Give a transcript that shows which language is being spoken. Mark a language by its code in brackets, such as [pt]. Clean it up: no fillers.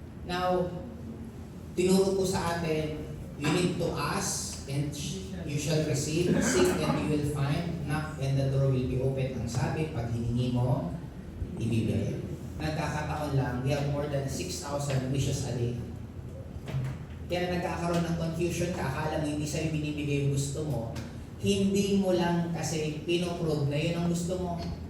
[en] Now, [tl] tinuro ko sa atin, [en] you need to ask and you shall receive, seek and you will find, knock and the door will be open. [tl] Ang sabi, pag hiningi mo, ibibigay. Nagkakataon lang, [en] we have more than 6,000 wishes a day. [tl] Kaya nagkakaroon ng confusion ka, akala mo hindi sa'yo binibigay yung gusto mo, hindi mo lang kasi pinoprove na yun ang gusto mo.